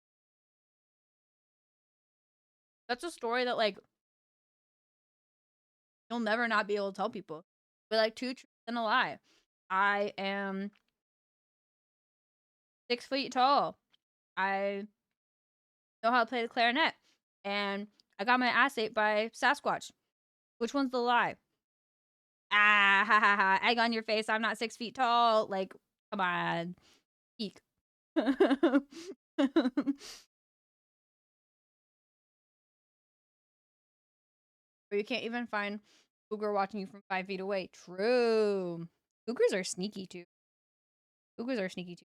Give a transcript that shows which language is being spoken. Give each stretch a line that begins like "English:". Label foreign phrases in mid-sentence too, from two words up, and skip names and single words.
English: That's a story that, like, you'll never not be able to tell people. But, like, two truths and a lie. I am 6 feet tall. I know how to play the clarinet. And I got my ass ate by Sasquatch. Which one's the lie? Ah, ha ha ha. Egg on your face. I'm not 6 feet tall. Like, come on. Eek. Or you can't even find cougar watching you from 5 feet away. True. Cougars are sneaky too. Cougars are sneaky too.